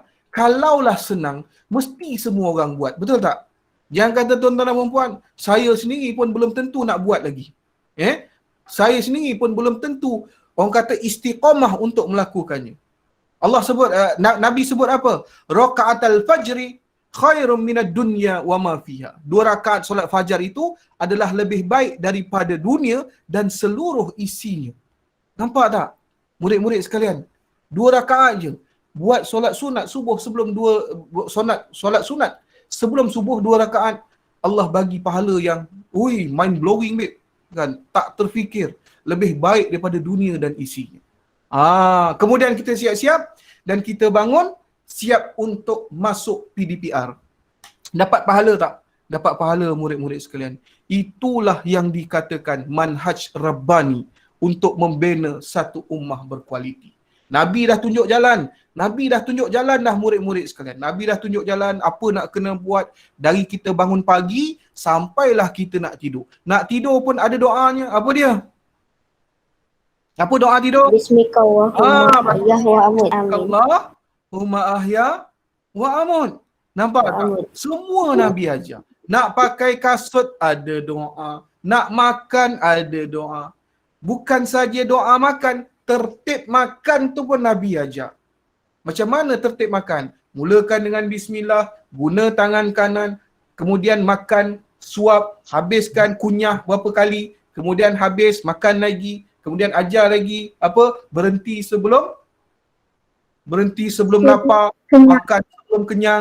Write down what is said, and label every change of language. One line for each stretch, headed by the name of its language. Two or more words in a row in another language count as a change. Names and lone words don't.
Malay: Kalaulah senang, mesti semua orang buat. Betul tak? Jangan kata tuan-tuan dan puan, saya sendiri pun belum tentu nak buat lagi. Saya sendiri pun belum tentu, orang kata istiqamah untuk melakukannya. Allah sebut, Nabi sebut apa?
Arabic: ركعتا الفجر خير من الدنيا وما فيها.
Malay: 2 rakaat solat fajar itu adalah lebih baik daripada dunia dan seluruh isinya. Nampak tak? Murid-murid sekalian, 2 rakaat je. Buat solat sunat subuh sebelum solat sunat sebelum subuh 2 rakaat, Allah bagi pahala yang
English: mind blowing babe.
Malay: Kan? Tak terfikir. Lebih baik daripada dunia dan isinya. Kemudian kita siap-siap dan kita bangun siap untuk masuk PDPR. Dapat pahala tak? Dapat pahala murid-murid sekalian. Itulah yang dikatakan
Arabic: منهج رباني
Malay: untuk membina satu ummah berkualiti. Nabi dah tunjuk jalan. Nabi dah tunjuk jalan dah murid-murid sekalian. Nabi dah tunjuk jalan apa nak kena buat dari kita bangun pagi sampailah kita nak tidur. Nak tidur pun ada doanya. Apa dia? Apa doa tidur?
Arabic: اللهم أحيا وأموت.
Malay: Nampak tak? Semua Nabi ajar. Nak pakai kasut ada doa. Nak makan ada doa. Bukan saja doa makan, tertib makan tu pun Nabi ajar. Macam mana tertib makan? Mulakan dengan bismillah, guna tangan kanan, kemudian makan, suap, habiskan, kunyah berapa kali, kemudian habis, makan lagi, kemudian ajar lagi, berhenti sebelum lapar, makan sebelum kenyang.